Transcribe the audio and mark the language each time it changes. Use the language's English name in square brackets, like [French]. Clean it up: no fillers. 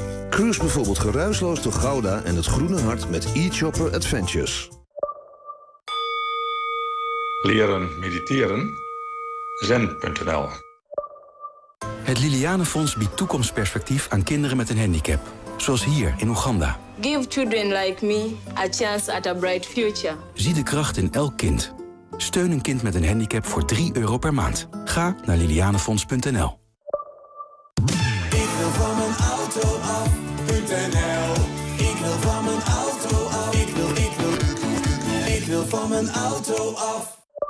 [Dutch] Cruise bijvoorbeeld geruisloos door Gouda en het Groene Hart met e-chopper Adventures. Leren mediteren? Zen.nl. Het Lilianenfonds biedt toekomstperspectief aan kinderen met een handicap. Zoals hier in Oeganda. [English] Give children like me a chance at a bright future. [Dutch] Zie de kracht in elk kind. Steun een kind met een handicap voor €3 per maand. Ga naar lilianefonds.nl. Van mijn auto af.